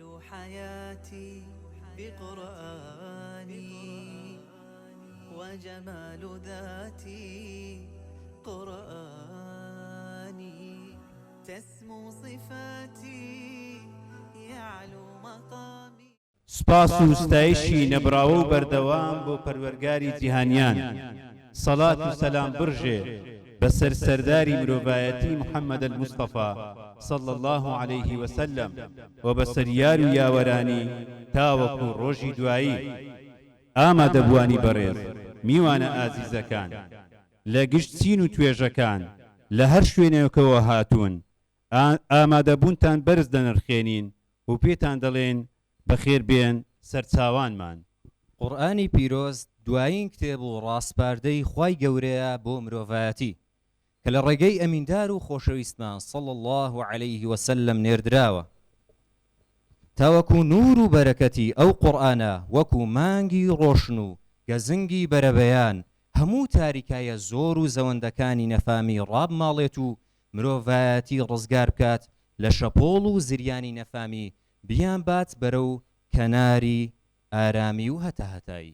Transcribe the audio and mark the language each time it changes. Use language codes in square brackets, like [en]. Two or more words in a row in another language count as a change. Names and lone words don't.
[ar] حياتي بقرآني وجمال ذاتي قرآني تسمو صفاتي يعلو مقامي. [ckb] سپاس و ستایشی نەبراوە و بەردەوام بۆ پەروەرگاری جیهانیان، سەڵات و سەلام برژێ بەسەر سەرداری مرۆڤایەتی محەممەد المستەفا [ar] صلى الله عليه وسلم [ckb] و بەسەر یار و یاوەرانی تاوەکو ڕۆژی دوایی. ئامادەبوانی بەڕێز میوانە ئازیزەکان لە گشت چین و توێژەکان لە هەر شوێنێکەوە هاتوون، ئامادەبوونتان بەرز دەنرخێنین و پێتان دەڵێن بەخێر بێن سەرچاوانمان. قورئانی پیرۆز دوایین کتێب و ڕاستپاردەی خوای گەورەیە بۆ مرۆڤایەتی کە لە ڕێگەی ئەمیندار و خۆشەویستمان [ar] صلى الله عليه وسلم [ckb] نێردراوە. تاوەکو نور و بەرەکەتی ئەو قورئانە وەکو مانگی ڕۆشن و گەزنگی بەرەبەیان هەموو تاریکایە زۆر و زەوەندەکانی نەفامی ڕابماڵێت و مرۆڤایەتی ڕزگار بکات لە شەپۆڵ و زریانی نەفامی بیان بات بەرەو کەناری ئارامی و هەتاهەتایی.